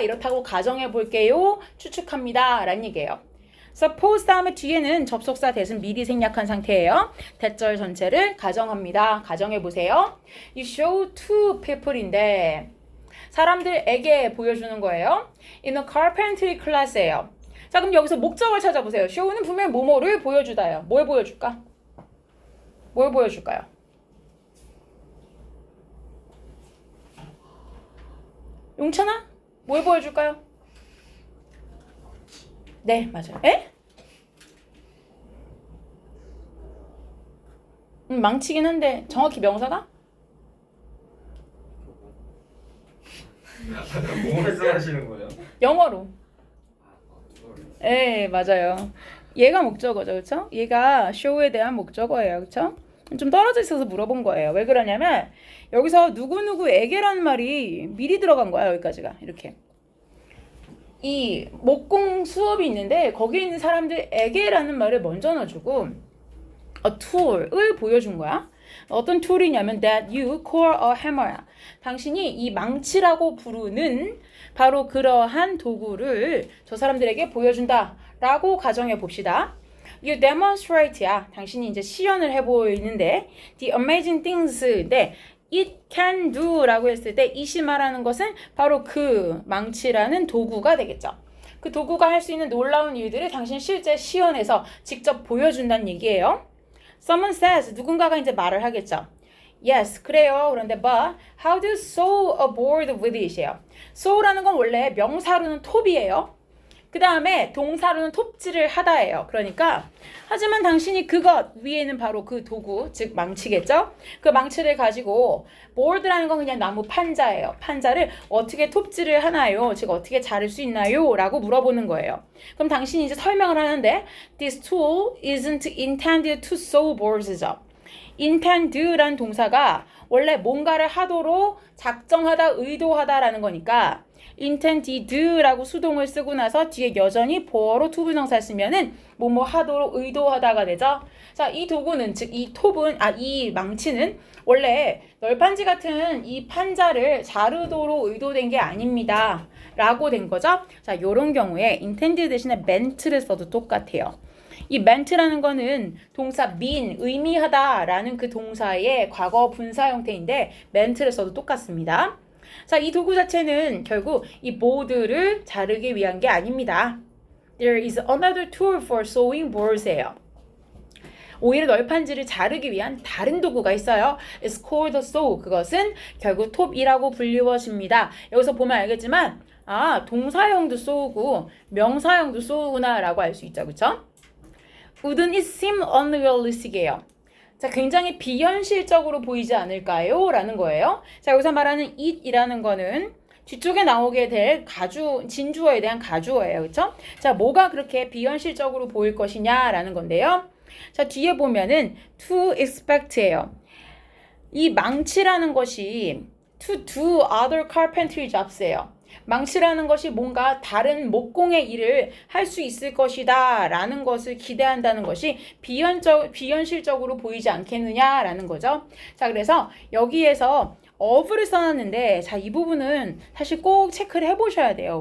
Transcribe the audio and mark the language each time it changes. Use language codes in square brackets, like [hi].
[ko] 이렇다고 가정해 볼게요. 추측합니다. 라는 얘기예요. suppose 다음에 뒤에는 접속사 대신 미리 생략한 상태예요. 대절 전체를 가정합니다. 가정해 보세요. [en] You show to people인데, [ko] 사람들에게 보여주는 거예요. [en] In a carpentry class예요. [ko] 자, 그럼 여기서 목적을 찾아보세요. show는 분명히 뭐뭐를 보여주다예요. 뭘 보여줄까? 뭘 보여줄까요? 용찬아? 뭘 보여줄까요? 네, 맞아요. 에? 망치긴 한데 정확히 명사가? 뭐를 하시는 거예요? 영어로. 네, 맞아요. 얘가 목적어죠, 그렇죠? 얘가 show에 대한 목적어예요, 그렇죠? 좀 떨어져 있어서 물어본 거예요. 왜 그러냐면 여기서 누구누구에게라는 말이 미리 들어간 거야, 여기까지가. 이렇게. 이 목공 수업이 있는데 거기에 있는 사람들에게라는 말을 먼저 넣어주고 a tool을 보여준 거야. 어떤 툴이냐면 [en] that you call a hammer야. [ko] 당신이 이 망치라고 부르는 바로 그러한 도구를 저 사람들에게 보여준다 라고 가정해 봅시다. [en] You demonstrate야. [ko] 당신이 이제 시연을 해 보이는데 [en] the amazing things [ko] 인데 [en] it can do [ko] 라고 했을 때 it이 말하는 것은 바로 그 망치라는 도구가 되겠죠. 그 도구가 할 수 있는 놀라운 일들을 당신 실제 시연해서 직접 보여준다는 얘기예요. [en] Someone says, [ko] 누군가가 이제 말을 하겠죠. Yes, 그래요. 그런데 [en] but how do you sew a board with it이에요. [ko] sew라는 건 원래 명사로는 톱이에요. 그 다음에 동사로는 톱질을 하다예요. 그러니까 하지만 당신이 그것 위에는 바로 그 도구, 즉 망치겠죠? 그 망치를 가지고 board라는 건 그냥 나무 판자예요. 판자를 어떻게 톱질을 하나요? 즉 어떻게 자를 수 있나요? 라고 물어보는 거예요. 그럼 당신이 이제 설명을 하는데 [en] This tool isn't intended to sew boards죠. [ko] intend란 동사가 원래 뭔가를 하도록 작정하다, 의도하다라는 거니까 intended라고 수동을 쓰고 나서 뒤에 여전히 보어로 to 부정사 쓰면은 뭐뭐 하도록 의도하다가 되죠. 자, 이 도구는 즉 이 톱은 이 망치는 원래 널판지 같은 이 판자를 자르도록 의도된 게 아닙니다. 라고 된 거죠. 자, 요런 경우에 intend 대신에 meant를 써도 똑같아요. 이 meant라는 거는 동사 mean, 의미하다 라는 그 동사의 과거 분사 형태인데 meant를 써도 똑같습니다. 자, 이 도구 자체는 결국 이 보드를 자르기 위한 게 아닙니다. [en] There is another tool for sewing boards예요. [ko] 오히려 널판지를 자르기 위한 다른 도구가 있어요. [en] It's called a saw. [ko] 그것은 결국 톱이라고 불리워집니다. 여기서 보면 알겠지만 동사형도 쏘고 명사형도 쏘구나 라고 알 수 있죠. 그쵸? [en] Wouldn't it seem unrealistic이에요. [ko] 자, 굉장히 비현실적으로 보이지 않을까요? 라는 거예요. 자, 여기서 말하는 it이라는 거는 뒤쪽에 나오게 될 진주어에 대한 가주어예요. 그쵸? 자, 뭐가 그렇게 비현실적으로 보일 것이냐 라는 건데요. 자, 뒤에 보면은 to expect예요. 이 망치라는 것이 [en] to do other carpentry jobs예요. [ko] 망치라는 것이 뭔가 다른 목공의 일을 할 수 있을 것이다 라는 것을 기대한다는 것이 비현실적으로 보이지 않겠느냐라는 거죠. 자, 그래서 여기에서 of를 써놨는데 자, 이 부분은 사실 꼭 체크를 해보셔야 돼요.